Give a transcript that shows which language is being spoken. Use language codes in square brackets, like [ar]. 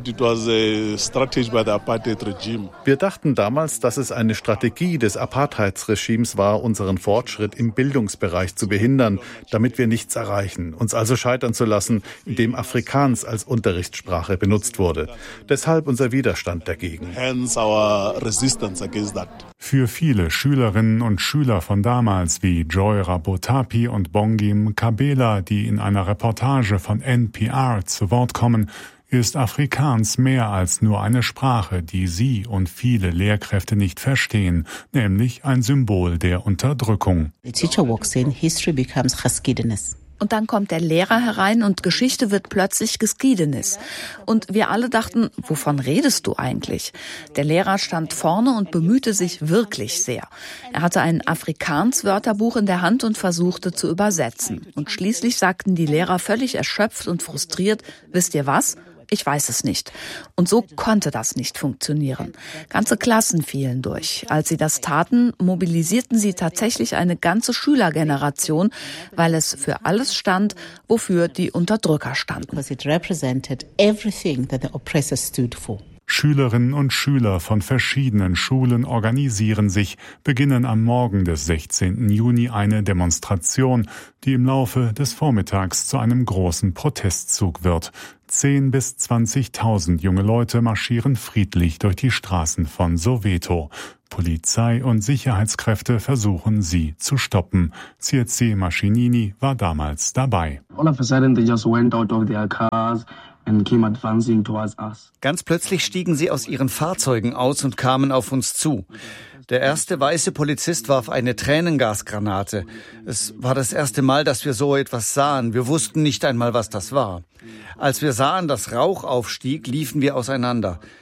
[de] Wir dachten damals, dass es eine Strategie des Apartheidsregimes war, unseren Fortschritt im Bildungsbereich zu behindern, damit wir nichts erreichen, uns also scheitern zu lassen, indem Afrikaans als Unterrichtssprache benutzt wurde. Deshalb unser Widerstand dagegen. [en] Hence our resistance against that. [de] Für viele Schülerinnen und Schüler von damals wie Joy Rabotapi und Bongi Mkabela, die in einer Reportage von NPR zu Wort kommen, ist Afrikaans mehr als nur eine Sprache, die sie und viele Lehrkräfte nicht verstehen, nämlich ein Symbol der Unterdrückung. [en] The teacher walks in, history becomes geschiedenis. [de] Und dann kommt der Lehrer herein und Geschichte wird plötzlich geschiedenis. Und wir alle dachten, wovon redest du eigentlich? Der Lehrer stand vorne und bemühte sich wirklich sehr. Er hatte ein Afrikaans-Wörterbuch in der Hand und versuchte zu übersetzen. Und schließlich sagten die Lehrer völlig erschöpft und frustriert, wisst ihr was? Ich weiß es nicht. Und so konnte das nicht funktionieren. Ganze Klassen fielen durch. Als sie das taten, mobilisierten sie tatsächlich eine ganze Schülergeneration, weil es für alles stand, wofür die Unterdrücker standen. [en] Because it represented everything that the oppressor stood for. [de] Schülerinnen und Schüler von verschiedenen Schulen organisieren sich, beginnen am Morgen des 16. Juni eine Demonstration, die im Laufe des Vormittags zu einem großen Protestzug wird. 10 bis 20.000 junge Leute marschieren friedlich durch die Straßen von Soweto. Polizei und Sicherheitskräfte versuchen, sie zu stoppen. CRC Maschinini war damals dabei. [en] All of a sudden they just went out of their cars. [de] Ganz plötzlich stiegen sie aus ihren Fahrzeugen aus und kamen auf uns zu. Der erste weiße Polizist warf eine Tränengasgranate. Es war das erste Mal, dass wir so etwas sahen. Wir wussten nicht einmal, was das war. Als wir sahen, dass Rauch aufstieg, liefen wir auseinander.